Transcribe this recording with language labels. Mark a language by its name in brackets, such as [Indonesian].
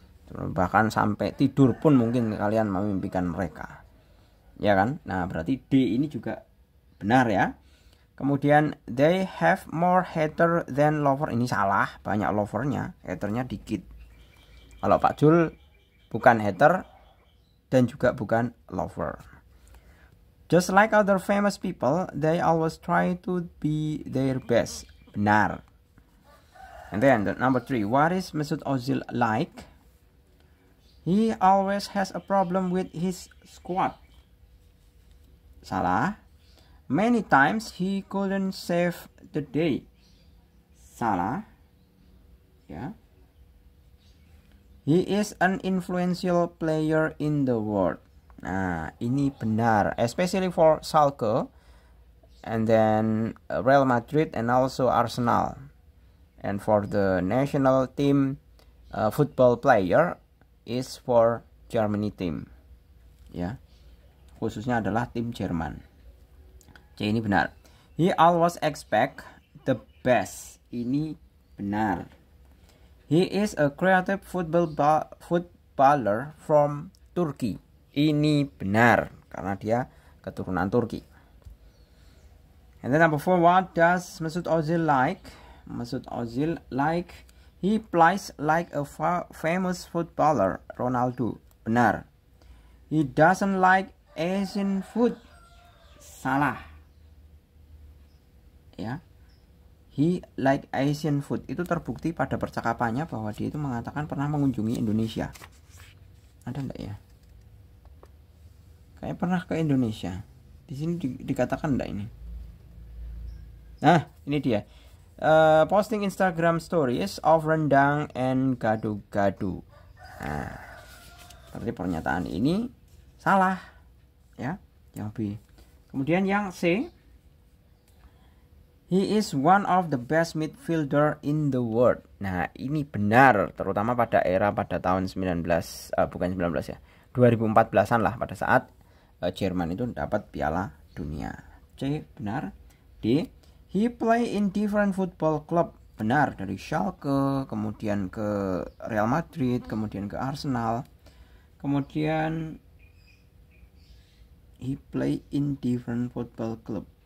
[Indonesian] Bahkan sampai tidur pun mungkin kalian memimpikan mereka. Ya kan? Nah, berarti D ini juga benar ya. Kemudian [English] they have more hater than lover. [Indonesian] Ini salah, banyak lovernya, haternya dikit. Kalau Pak Jul bukan hater dan juga bukan lover. [English] Just like other famous people, they always try to be their best. [Indonesian] Benar. [English] And then the number 3, what is Mesut Ozil like? He always has a problem with his squad. [Indonesian] Salah. [English] Many times he couldn't save the day. [Indonesian] Salah. [English] Ya. He is an influential player in the world. [Indonesian] Nah, ini benar, [English] especially for Schalke, and then Real Madrid, and also Arsenal. And for the national team, football player is for Germany team. [Indonesian] Ya, khususnya adalah tim Jerman. C ini benar. [English] He always expect the best. [Indonesian] Ini benar. [English] He is a creative footballer from Turkey. [Indonesian] Ini benar karena dia keturunan Turki. [English] And then number 4, what does Mesut Ozil like? Mesut Ozil like he plays like a famous footballer, Ronaldo. [Indonesian] Benar. [English] He doesn't like Asian food. [Indonesian] Salah. [English] Ya. He like Asian food. [Indonesian] Itu terbukti pada percakapannya bahwa dia itu mengatakan pernah mengunjungi Indonesia. Ada enggak ya? Kayak pernah ke Indonesia. Di sini dikatakan enggak ini? Nah, ini dia. [English] Posting Instagram stories of rendang and gado-gado. [Indonesian] Nah, berarti pernyataan ini salah. Ya, yang B. Kemudian yang C. [English] He is one of the best midfielder in the world. [Indonesian] Nah, ini benar, terutama pada tahun 2014-an lah, pada saat Jerman itu dapat Piala Dunia. C benar. [English] D, he play in different football club. [Indonesian] Benar, dari Schalke, kemudian ke Real Madrid, kemudian ke Arsenal. Kemudian [English] he play in different football club.